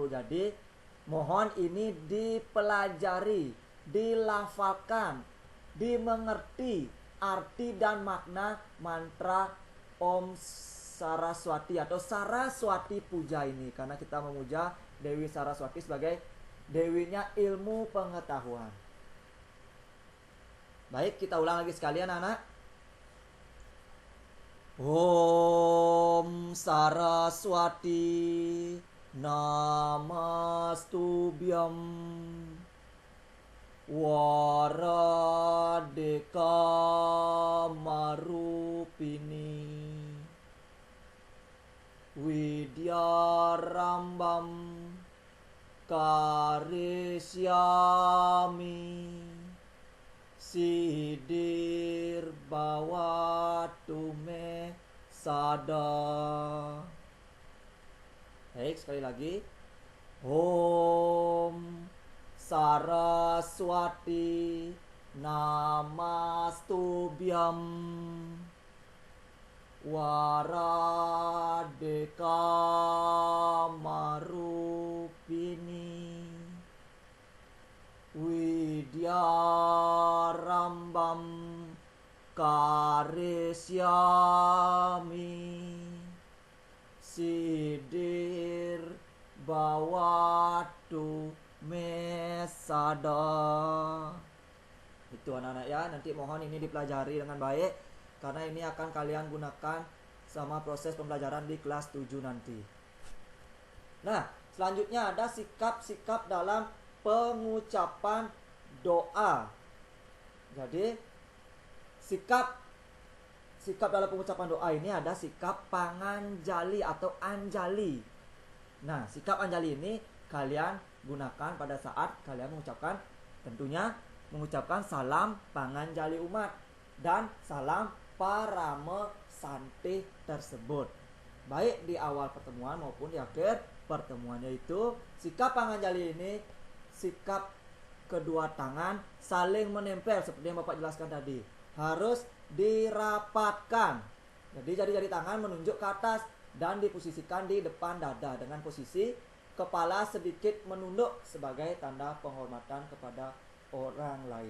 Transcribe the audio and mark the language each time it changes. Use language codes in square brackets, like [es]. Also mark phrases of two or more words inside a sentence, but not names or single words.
[id] Jadi mohon ini dipelajari, dilafalkan, dimengerti arti dan makna mantra Om Saraswati atau Saraswati Puja ini, karena kita memuja Dewi Saraswati sebagai dewinya ilmu pengetahuan. Baik, kita ulang lagi sekalian anak. [sa] Om Saraswati Namastubhyam Waradeka Marupini Widyarambam Karisyami Sidir Bawatume Sada. [id] Baik, sekali lagi. [sa] Om Saraswati Namastubhyam Waradeka Marupini Widyarambam Karisyami Sidir Bawatu Mesada. [id] Itu anak-anak ya, nanti mohon ini dipelajari dengan baik karena ini akan kalian gunakan sama proses pembelajaran di kelas 7 nanti. Nah, selanjutnya ada sikap-sikap dalam pengucapan doa. Jadi sikap dalam pengucapan doa ini ada sikap panganjali atau anjali. Nah, sikap anjali ini kalian gunakan pada saat kalian mengucapkan, tentunya mengucapkan salam panganjali umat dan salam parame santih tersebut, baik di awal pertemuan maupun di akhir pertemuannya. Itu sikap panganjali ini sikap kedua tangan saling menempel seperti yang Bapak jelaskan tadi, harus dirapatkan. Jadi jari-jari tangan menunjuk ke atas dan diposisikan di depan dada dengan posisi kepala sedikit menunduk sebagai tanda penghormatan kepada orang lain.